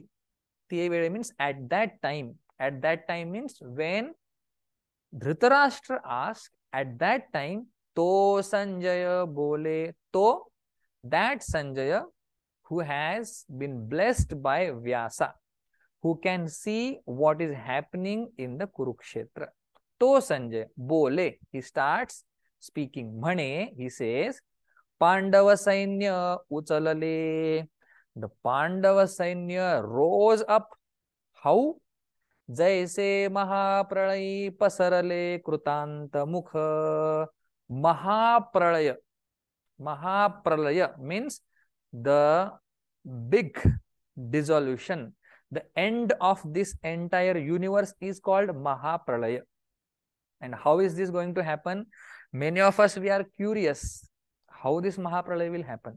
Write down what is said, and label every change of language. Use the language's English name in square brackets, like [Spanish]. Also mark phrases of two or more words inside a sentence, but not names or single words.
[Marathi] तिये वेळी [English] means at that time. At that time means when Dhritarashtra asked, at that time, to Sanjaya bole, to that Sanjaya who has been blessed by Vyasa, who can see what is happening in the Kurukshetra. To Sanjay bole, he starts speaking. Mhane, he says, [Marathi] पांडव सैन्य उचलले. [English] The Pandava Sainya rose up. How? [Marathi] जैसे महाप्रलय पसरले कृतांत मुख. [English] Mahapralaya. Mahapralaya means the big dissolution. The end of this entire universe is called Mahapralaya. And how is this going to happen? Many of us, we are curious how this Mahapralaya will happen.